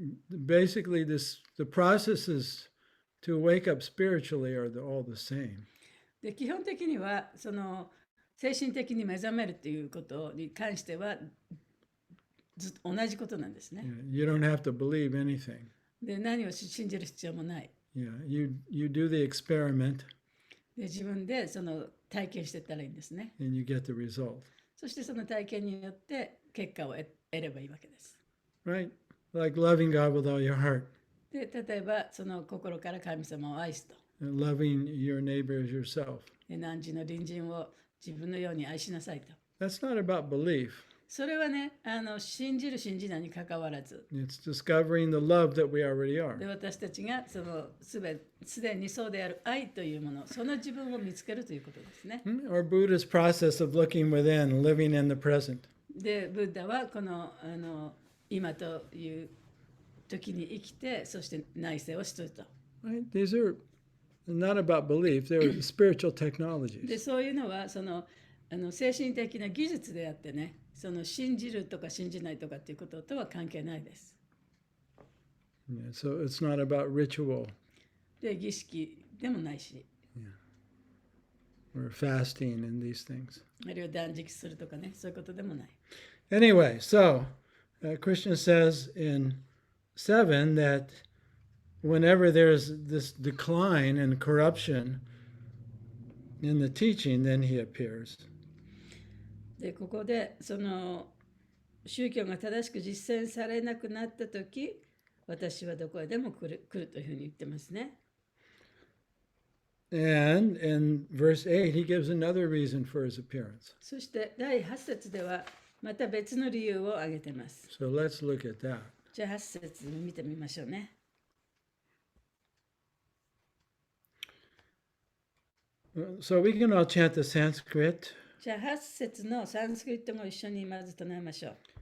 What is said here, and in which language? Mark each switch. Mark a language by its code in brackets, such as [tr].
[en] Basically, the processes to wake up spiritually are all the same. [ja] で、基本的にはその精神的に目覚めるということに関してはずっと同じことなんですね。 [en] You don't have to believe anything. [ja] で、何を信じる必要もない。 [en] Yeah, you do the experiment [ja] で、自分でその体験していったらいいんですね。 [en] and you get the result. [ja] そしてその体験によって結果を得ればいいわけです。 [en] Right? Like loving God with all your heart, [ja] で、例えばその心から神様を愛すと。 [en] and loving your neighbor as yourself. [ja] で、汝の隣人を自分のように愛しなさいと。 [en] That's not about belief. [ja] それはね、信じる信じないにかかわらず、 [en] It's discovering the love that we already [ja] で [en] are. [ja] 私たちがそのすでにそうである愛というもの、その自分を見つけるということですね。 [en] Or Buddha's process of looking within, living in the present. [ja] で、ブッダはこの今という時に生きて、そして内省をすると。 [en] Right? These are not about belief, they're spiritual [ja] で、 [en] technologies. [ja] そういうのはその精神的な技術であってね、その信じるとか信じないとかっていうこととは関係ないです。 [en] Yeah, so it's not about ritual [ja] で、儀式でもないし、 [en] or fasting and these things. [ja] あるいは断食するとかね、そういうことでもない。 [en] Anyway, so Krishna says in 7 that whenever there's this decline and corruption in the teaching, then he appears. [ja] で、ここでその宗教が正しく実践されなくなったとき、私はどこへでも来るというふうに言ってますね。 [en] And in verse 8, he gives another reason for his appearance. [ja] そして第8節ではまた別の理由を挙げてます。 [en] So let's look at that. [ja] じゃあ8節見てみましょうね。 [en] So we can all chant the Sanskrit. [ja] じゃあ8節のサンスクリットも一緒にまず唱えましょう。